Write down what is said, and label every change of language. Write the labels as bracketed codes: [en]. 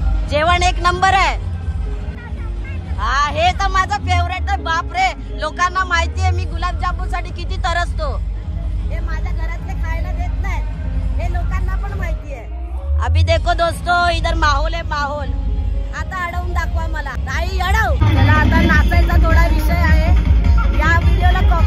[mr] जेवण एक नंबर आहे. हा हे तर माझा फेवरेट आहे. बाप रे, लोकांना माहिती आहे मी गुलाबजामुन साठी किती तरसतो. हे माझ्या घरातले खायला देत नाही, हे लोकांना पण माहिती आहे. [hi] अभी देखो दोस्तों, इधर माहोल है माहोल. [mr] आता अडवून दाखवा मला. ताई अडव. चला आता नाचायचा थोडा विषय आहे. या व्हिडिओला